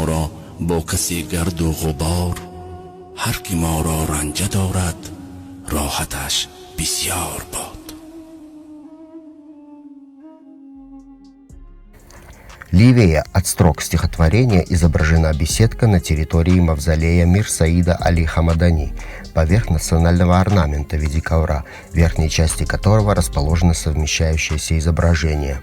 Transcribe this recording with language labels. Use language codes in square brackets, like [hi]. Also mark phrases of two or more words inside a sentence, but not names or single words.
[fa] را با کسی گرد و غبار هر کی ما را رنجه دارد راحتش بسیار باد. [ru] Левее от строк стихотворения изображена беседка на территории мавзолея Мир Саида Али Хамадани, поверх национального орнамента в виде ковра, в верхней части которого расположено совмещающееся изображение.